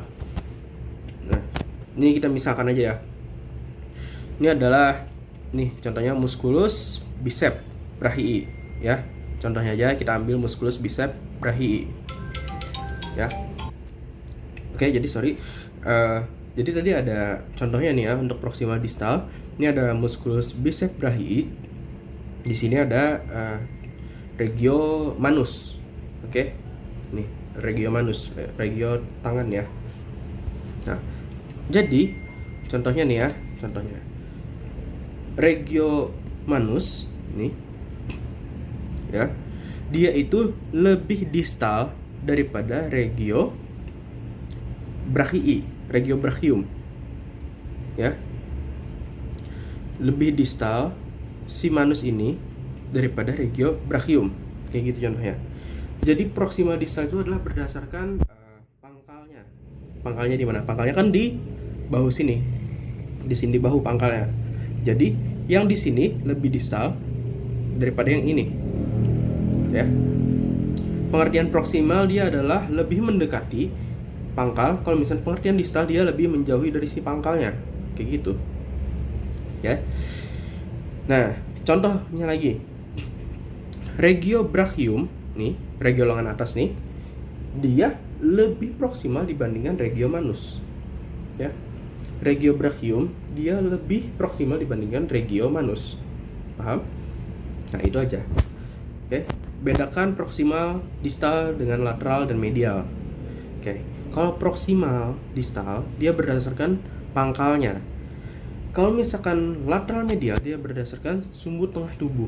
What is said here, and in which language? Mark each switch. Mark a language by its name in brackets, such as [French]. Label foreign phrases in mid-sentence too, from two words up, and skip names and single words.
[Indonesian] Nah, ini kita misalkan aja ya. Ini adalah nih contohnya [Latin] musculus bicep brachii [Indonesian] ya. Contohnya aja kita ambil [Latin] musculus bicep brachii. [Indonesian] Ya. Oke, jadi jadi tadi ada contohnya nih ya untuk proximal distal. Ini ada [Latin] musculus bicep brachii. [Indonesian] Di sini ada [Latin] regio manus. [Indonesian] Oke. Nih, [Latin] regio manus, [Indonesian] regio tangan ya. Nah, jadi contohnya nih ya, contohnya [Latin] regio manus [Indonesian] nih ya, dia itu lebih distal daripada [Latin] regio brachii, regio brachium [Indonesian] ya, lebih distal si manus ini daripada [Latin] regio brachium [Indonesian] kayak gitu contohnya. Jadi proximal distal itu adalah berdasarkan pangkalnya di mana? Pangkalnya kan di bahu sini, di sini di bahu pangkalnya. Jadi yang di sini lebih distal daripada yang ini. Ya. Pengertian proksimal dia adalah lebih mendekati pangkal, kalau misalnya pengertian distal dia lebih menjauhi dari si pangkalnya. Kayak gitu. Ya. Nah, contohnya lagi. Regiobrachium nih, regio lengan atas nih, dia lebih proksimal dibandingkan [Latin] regio manus. [Indonesian] Ya. Regiobrachium dia lebih proksimal dibandingkan [Latin] regio manus. [Indonesian] Paham? Nah, itu aja. Oke. Bedakan proksimal, distal dengan lateral dan medial. Oke. Kalau proksimal, distal dia berdasarkan pangkalnya. Kalau misalkan lateral medial dia berdasarkan sumbu tengah tubuh.